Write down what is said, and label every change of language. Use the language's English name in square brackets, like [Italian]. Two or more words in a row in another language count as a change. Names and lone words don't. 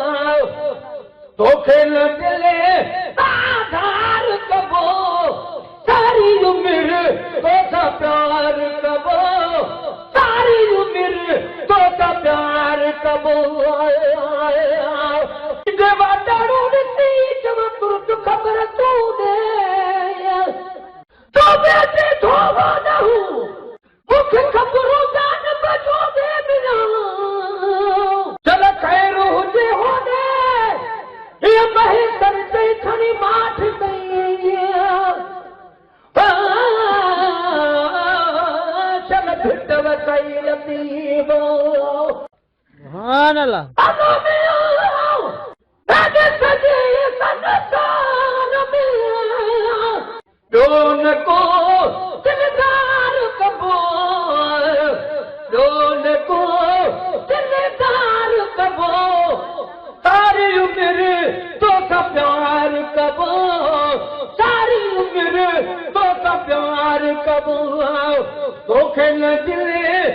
[Sindhi] तोखे न दिले दाधार कबो सारी उम्र तो सा प्यार कबो सारी उम्र तो सा प्यार कबो देवाटाड़ू ॾिसी चवां तुर ख़बर तूं ॾे तो बेटे धोवा न हूं मूंखे ख़बरूं कान बचो दे बिना चल ख़ैर हुजे होॾे हीअ बहितर ते खणी माठ कई चल भिट वसाई लतीफ़ो [Arabic] سبحان الله [Sindhi] दोन को दिलदार कबो दोन को दिलदार कबो सारी उम्र तो सा प्यार कबो सारी उम्र तो सा प्यार कबो तोखे न दिले